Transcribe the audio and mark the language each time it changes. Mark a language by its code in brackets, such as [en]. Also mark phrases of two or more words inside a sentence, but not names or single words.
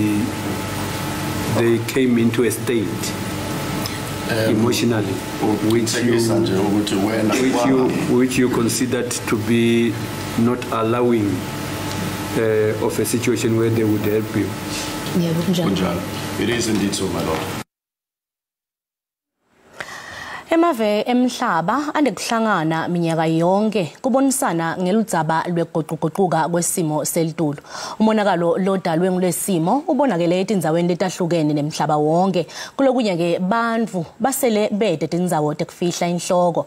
[en] came into a state emotionally which you considered to be not allowing of a situation where they would help you. It is indeed so, my Lord. [ss] Emave emhlaba andekuhlangana minyaka yonke kubonisana ngeludzaba lwegoqugoquka kwesimo selitulo. Umonakalo lodalwe ngolesimo ubonakele etindzaweni letahlukene nemhlaba wonke. Kulokunye ke bantfu basele bede tindzawo tekufihla inhloko.